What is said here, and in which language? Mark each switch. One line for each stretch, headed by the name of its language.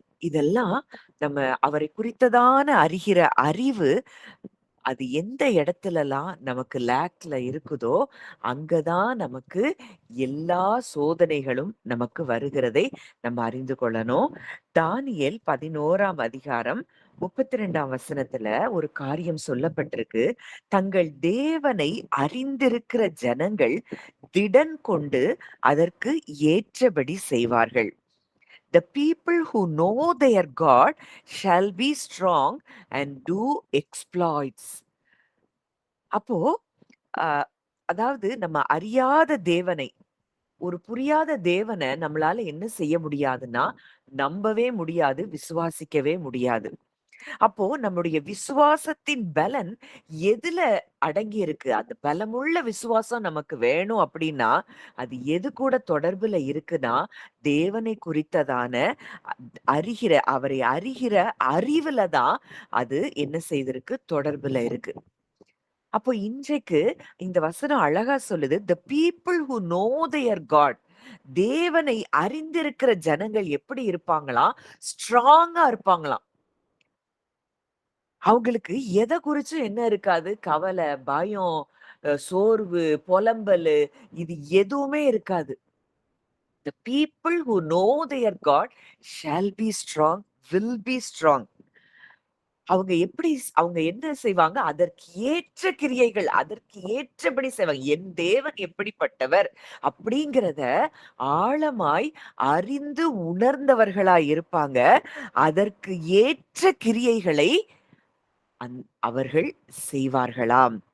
Tamil: இதெல்லாம் நம்ம அவரை குறித்ததான அறிகிற அறிவு அது எந்த இடத்துலலாம் நமக்கு லேக்ல இருக்குதோ, அங்கதான் நமக்கு எல்லா சோதனைகளும் நமக்கு வருகிறதை நம்ம அறிந்து கொள்ளணும். தானியேல் 11ஆம் அதிகாரம் 32ஆம் வசனத்துல ஒரு காரியம் சொல்லப்பட்டிருக்கு. தங்கள் தேவனை அறிந்திருக்கிற ஜனங்கள் திடன் கொண்டு அதற்கு ஏற்றபடி செய்வார்கள்.
English: The people who know their God shall be strong and do exploits.
Tamil: அப்போ அதாவது நம்ம அறியாத தேவனை, ஒரு புரியாத தேவனை நம்மளால என்ன செய்ய முடியாதுன்னா, நம்பவே முடியாது, விசுவாசிக்கவே முடியாது. அப்போ நம்முடைய விசுவாசத்தின் பலன் எதுல அடங்கி இருக்கு? அந்த பலமுள்ள விசுவாசம் நமக்கு வேணும் அப்படின்னா, அது எது கூட தொடர்புல இருக்குன்னா, தேவனை குறித்ததான அவரை அறிகிற அறிவுல தான் அது என்ன செய்திருக்கு? தொடர்புல இருக்கு. அப்போ இன்றைக்கு இந்த வசனம் அழகா சொல்லுது,
English: the people who know their God,
Tamil: தேவனை அறிந்திருக்கிற ஜனங்கள் எப்படி இருப்பாங்களாம்? ஸ்ட்ராங்கா இருப்பாங்களாம். அவங்களுக்கு எதை குறிச்சும் என்ன இருக்காது? கவலை, பயம், சோர்வு, புலம்பலு இது எதுவுமே இருக்காது.
English: The people who know their God shall be strong, will be strong.
Tamil: அவங்க என்ன செய்வாங்க? அதற்கு ஏற்ற கிரியைகள், அதற்கு ஏற்றபடி செய்வாங்க. என் தேவன் எப்படிப்பட்டவர் அப்படிங்கிறத ஆழமாய் அறிந்து உணர்ந்தவர்களாய் இருப்பாங்க. அதற்கு ஏற்ற கிரியைகளை அவர்கள் செய்வார்களாம்.